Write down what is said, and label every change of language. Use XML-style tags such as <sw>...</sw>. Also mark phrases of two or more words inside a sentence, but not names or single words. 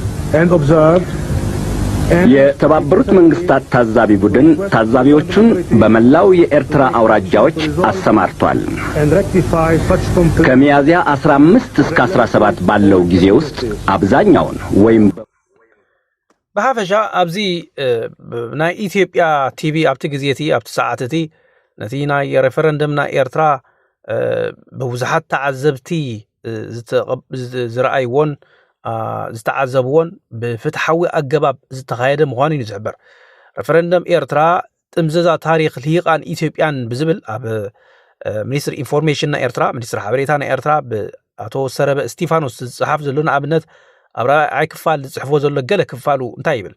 <am>የተባበሩት መንግስታት ታዛቢ ቡድን ታዛቢዎቹን በመላው የኤርትራ አውራጃዎች አሰማርቷል። ከሚያዝያ 15 እስከ 17 ባለው ጊዜ ውስጥ አብዛኛውን ወይም</am> <ti>በሐፈሻ ኣብዚ ናይ ኢትዮጵያ ቲቪ ኣብቲ ግዜቲ ኣብቲ ሰዓትቲ ነቲ ናይ ሬፈረንደም ናይ ኤርትራ በብዙሓት ተዓዘብቲ ዝረኣይዎን ዝተዓዘብዎን ብፍትሓዊ ኣገባብ ዝተኻየደ ምዃኑ እዩ ዝሕበር። ሬፈረንደም ኤርትራ ጥምዘዛ ታሪክ ልሂቃን ኢትዮጵያን ብዝብል ኣብ ሚኒስትሪ ኢንፎርሜሽን ናይ ኤርትራ ሚኒስትሪ ሓበሬታ ናይ ኤርትራ ብኣቶ ሰረበ እስጢፋኖስ ዝፅሓፍ ዘሎ ንኣብነት ኣብ ራእይ ክፋል ዝፅሕፎ ዘሎ ገለ ክፋሉ እንታይ ይብል?</ti>